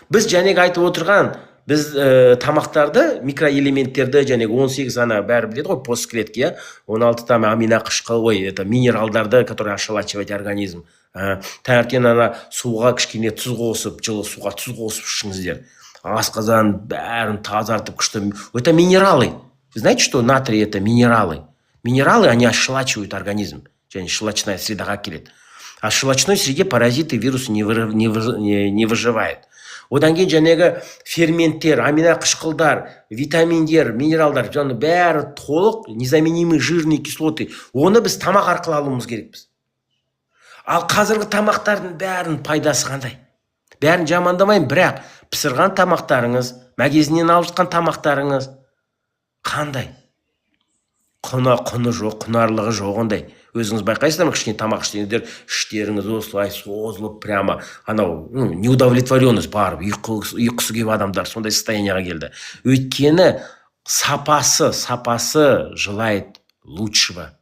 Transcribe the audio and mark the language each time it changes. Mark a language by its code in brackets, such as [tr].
[kk] Біз жәнегі айтып отырған, біз тамақтарды, микроэлементтерді, жәнегі 18 ана бәрі біледі ғой, постклетки, 16 там аминақышқыл, это минералдарды, [ru] которые ошелачивать организм. [kk] Таңертең ана суға кішкене тұз қосып, жылы суға тұз қосып ішіңіздер. Асқазан бәрін тазартып күшті. [ru] Это минералы. Вы знаете, что натрий это минералы? Минералы, они ошелачивают организм. [kk] Және щелочная средаға келеді. [ru] А в щелочной среде паразиты, вирусы не выживают. [kk] Одан кейін жәнегі ферменттер, аминақышқылдар, витаминдер, минералдар, және бәрі толық, [ru] незаменимый жирные кислоты. [kk] Оны біз тамақ арқылы алуымыз керекпіз. Ал қазіргі тамақтардың бәрін пайдасы қандай? Бәрін жамандамайын, бірақ пісірған тамақтарыңыз, магазиннен алып жатқан тамақтарыңыз қандай? Құны жоқ, құнарлығы жоқ ондай. Өзіңіз байқайсыздар ма, кішкене тамақ ішсеңіздер, іштеріңіз осылай созылып, прямо анау [ru] неудовлетворенность [kk] барып, ұйқысы келіп адамдар сондай состоянияға келді. Өйткені сапасы [ru] желает лучшего.